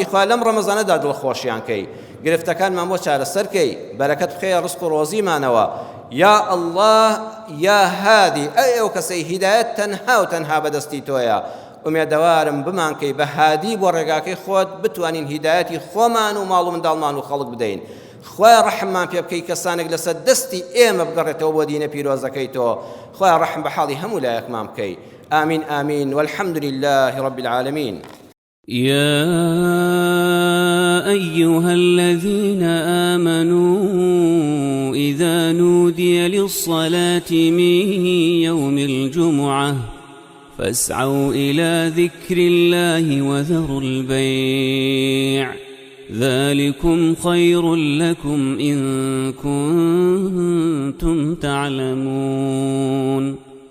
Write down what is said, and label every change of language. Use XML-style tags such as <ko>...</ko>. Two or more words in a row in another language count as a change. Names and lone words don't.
<ckb>خوای لەم ڕەمەزانەدا دڵخۆشیان کەی گرفتەکانمان بۆ چارەسەر کەی بەرەکەت بخەیە ڕزق و ڕۆزیمانەوە یا الله یا هادی ئەی ئەو کەسەی هیدایەت تەنها و تەنها بەدەستی تۆیە ومێدەوارم بمانکەی بە هادی بۆ ڕێگاکەی خۆت بتوانین هیدایەتی خۆمان و ماڵ و منداڵمان و خەڵک بدەین خوای ڕەحممان پێ بکەی کەسانێک لەسەر دەستی ئێمە بگەڕێتەوە بۆ دینە پیرۆزەکەی تۆ خوای ڕەحم بە حاڵی هەموو لایەکمان بکەی</ckb> <ar>آمين آمين والحمد لله رب العالمين يا أيها الذين آمنوا إذا نودي للصلاة من يوم الجمعة فاسعوا إلى ذكر الله وذروا البيع ذلكم خير لكم إن كنتم تعلمون</ar>